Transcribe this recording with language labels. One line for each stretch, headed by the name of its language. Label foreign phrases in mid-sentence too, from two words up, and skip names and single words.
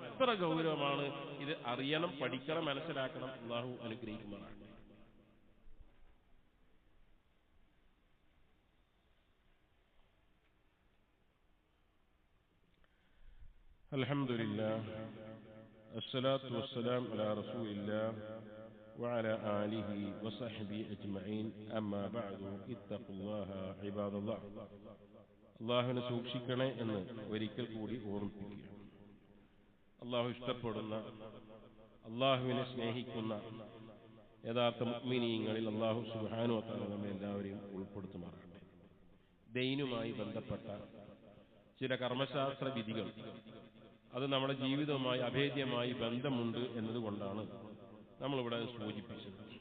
Malayalam: അത്ര ഗൗരവമാണ് ഇത്. അറിയണം, പഠിക്കണം, മനസ്സിലാക്കണം. അല്ലാഹു അനുഗ്രഹിക്കുന്നതാണ്.
Arabic: الحمد لله الصلاة والسلام على رسول الله وعلى آله وصحبه أجمعين أما بعد اتقوا الله عباد الله.
Malayalam: അള്ളാഹുവിനെ സൂക്ഷിക്കണേ എന്ന് ഒരിക്കൽ കൂടി ഓർമ്മിപ്പിക്കുക. അള്ളാഹു ഇഷ്ടപ്പെടുന്ന, അള്ളാഹുവിനെ സ്നേഹിക്കുന്ന യഥാർത്ഥ മുഅ്മിനീങ്ങളിൽ അള്ളാഹു
Arabic: سبحانه وتعالى
Malayalam: നമ്മെ എല്ലാവരെയും ഉൾപ്പെടുത്തുമാറാകട്ടെ. ദൈനുമായി ബന്ധപ്പെട്ട ചില കർമ്മശാസ്ത്ര വിധികൾ അത് നമ്മുടെ ജീവിതവുമായി അഭേദ്യമായി ബന്ധമുണ്ട് എന്നതുകൊണ്ടാണ് നമ്മളിവിടെ സൂചിപ്പിച്ചത്.